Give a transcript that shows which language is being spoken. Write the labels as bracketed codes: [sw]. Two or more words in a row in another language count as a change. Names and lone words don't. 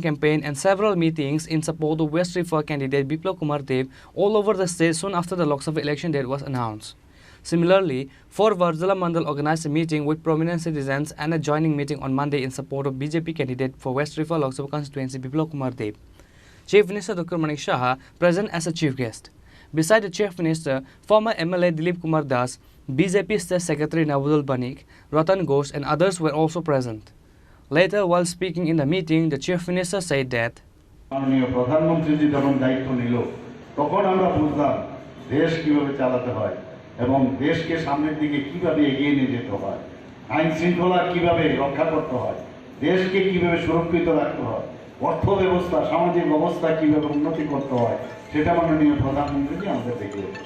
[en] campaign and several meetings in support of West River candidate Biplab Kumar Dev all over the state soon after the Lok Sabha election date was announced. Similarly, for Varjala Mandal organized a meeting with prominent citizens and a joining meeting on Monday in support of BJP candidate for West River Lok Sabha constituency Biplab Kumar Dev. Chief Minister Dr. Manik Saha present as a chief guest. Beside the Chief Minister, former MLA Dilip Kumar Das, BJP State Secretary Nawazul Banik, Ratan Ghosh and others were also present. Later, while speaking in the meeting, the Chief Minister said that [bn] মাননীয় প্রধানমন্ত্রী যখন দায়িত্ব নিল তখন আমরা বুঝলাম দেশ কিভাবে চালাতে হয় এবং দেশকে সামনের দিকে কিভাবে এগিয়ে নিয়ে যেতে হয়, আইন শৃঙ্খলা কিভাবে রক্ষা করতে হয়, দেশকে কিভাবে সুরক্ষিত রাখতে হয়, অর্থ ব্যবস্থা সামাজিক অবস্থা কিভাবে উন্নতি করতে হয় সেটা মাননীয় প্রধানমন্ত্রী আমাদের দেখিয়েছে।